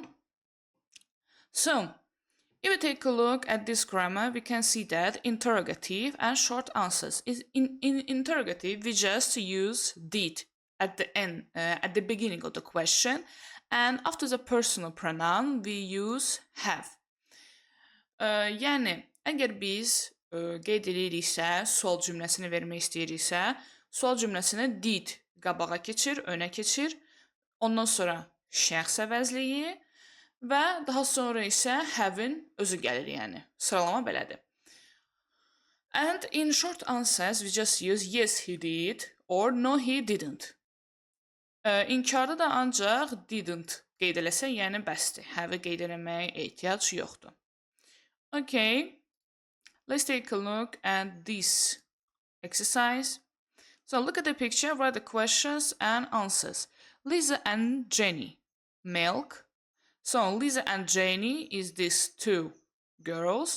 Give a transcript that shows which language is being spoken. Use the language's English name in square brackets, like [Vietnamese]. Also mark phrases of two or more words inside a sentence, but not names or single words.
[English] So, if we take a look at this grammar, we can see that interrogative and short answers. In interrogative, we just use did at the end, at the beginning of the question, And after the personal pronoun, we use have. [Azerbaijani] Yəni, əgər biz qeyd ediriksə, sual cümləsini vermək istəyiriksə, sual cümləsini did qabağa keçir, önə keçir. Ondan sonra şəxs əvəzliyi və daha sonra isə have-in özü gəlir, yəni. Sıralama belədir. [English] And in short answers, we just use yes, he did or no, he didn't. [Azerbaijani] İnkarda da ancaq didn't qeyd eləsə, yəni bəsdir. Have-i qeyd eləməyə ehtiyac yoxdur. [English] Okay, let's take a look at this exercise. So look at the picture, write the questions and answers. Lisa and Jenny, milk. So Lisa and Jenny is these two girls.